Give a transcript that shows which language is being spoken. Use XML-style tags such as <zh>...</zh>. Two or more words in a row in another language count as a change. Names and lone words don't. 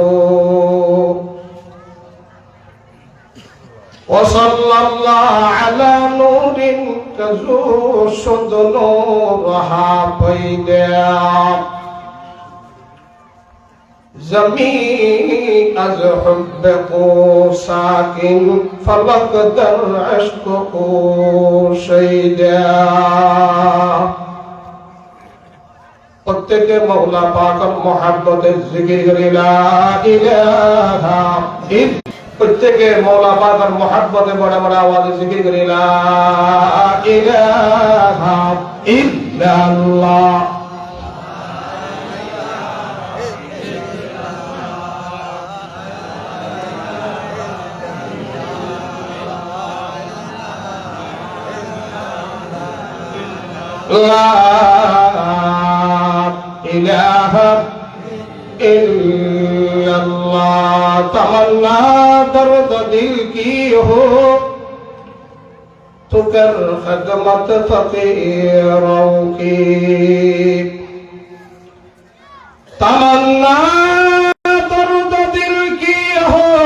<ar>وصلی اللہ علی</ar> <fa>نور کزو شد نور رہا پیدا زمین از حب کو ساکن فلک در عشق کو شیدا.</fa> <bn>প্রত্যেকে মওলা পাকের মহব্বতে জিকির করি</bn> <ar>لا إله إلا الله.</ar> <bn>প্রত্যেকে মওলা পাকের মহব্বতে বড় বড় আওয়াজে জিকির করি</bn> <ar>لا إله إلا الله. لا إله إلا الله</ar> <ur>تمنا درد دل کی ہو تو کر خدمت فقیروں کی تمنا درد دل کی ہو</ur>